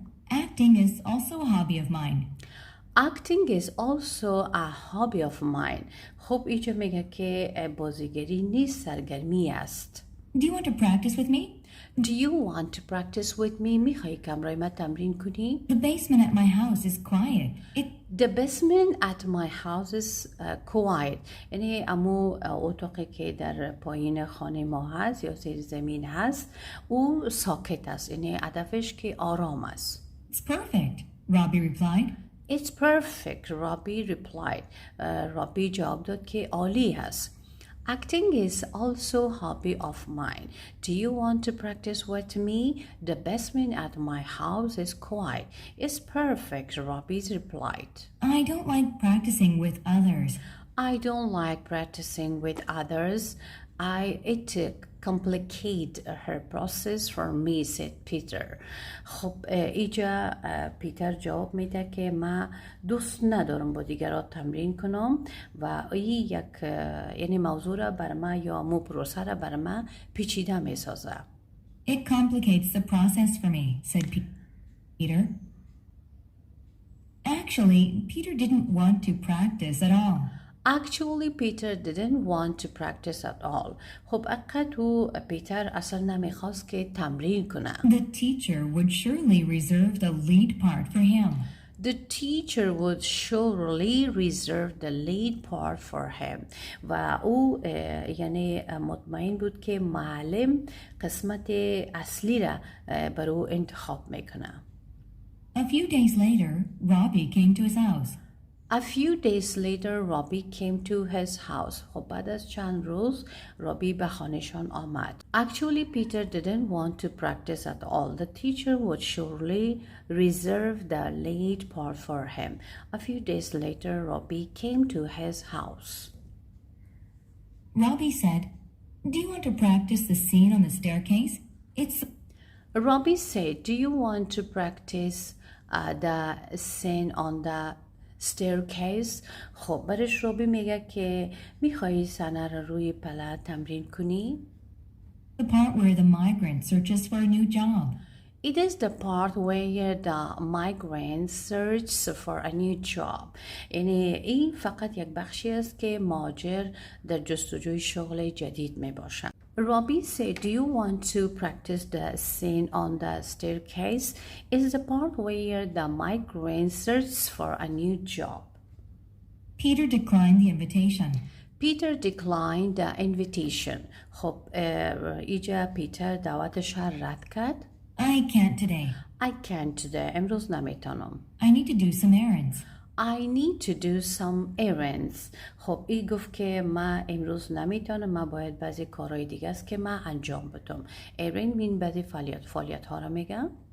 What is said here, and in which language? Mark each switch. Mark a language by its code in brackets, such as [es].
[en] Acting is also a hobby of mine. Acting is also a hobby of mine. [fa] خب اینجا میگه که بازیگری نیز سرگرمی است. [en] Do you want to practice with me? Do you want to practice with me? [fa] میخوایی که همراه من تمرین کنی؟ [en] The basement at my house is quiet. The basement at my house is quiet. [fa] یعنی امو اتاقی که در پایین خانه ما هست یا زیر زمین هست او ساکت است، یعنی هدفش که آرام است. [en] It's perfect, Robbie replied. It's perfect, Robbie replied. [fa] رابی جواب داد که عالی هست. [en] Acting is also a hobby of mine. Do you want to practice with me? The basement at my house is quiet. It's perfect, Robbie replied. I don't like practicing with others. I don't like practicing with others. It complicate her process for me, said Peter. [fa] خب اینجا پیتر جواب میده که من دوست ندارم با دیگران تمرین کنم و این یک یعنی موضوع را بر من یا مو پروسه را بر من پیچیده میسازه. [en] It complicates the process for me, said Peter. Actually, Peter didn't want to practice at all. Actually, Peter didn't want to practice at all. [fa] خب اقا پیتر اصلا نمیخواست که تمرین کنه. [en] The teacher would surely reserve the lead part for him. The teacher would surely reserve the lead part for him. [fa] و او یعنی مطمئن بود که معلم قسمت اصلی را بر او انتخاب میکنه. [en] A few days later, Robbie came to his house. A few days later, Robbie came to his house. [fa] خب بعد از چند روز رابی به خانه‌شان آمد. [en] Actually, Peter didn't want to practice at all. The teacher would surely reserve the lead part for him. A few days later, Robbie came to his house. Robbie said, "Do you want to practice the scene on the staircase? Robbie said, "Do you want to practice the scene on the staircase?" [fa] خب برش رابی میگه که میخوایی صحنه رو روی پله تمرین کنی؟ [en] The part where the migrant searches for a new job. It is the part where the migrant searches for a new job. [fa] یعنی این فقط یک بخشی است که مهاجر در جستجوی شغل جدید می باشد. [en] Robbie said, "Do you want to practice the scene on the staircase?" It is the part where the migrant searches for a new job. Peter declined the invitation. Peter declined the invitation. [fa] خب اینجا پیتر دعوتش را رد کرد. [en] I can't today. I can't today. [fa] امروز نمیتونم. [en] I need to do some errands. I need to do some errands. [fa] خب این گفت که من امروز نمیتونم، من باید بعضی کارهای دیگه است که من انجام بدم. [en] errand mean [fa] بعضی فعالیت ها را میگم.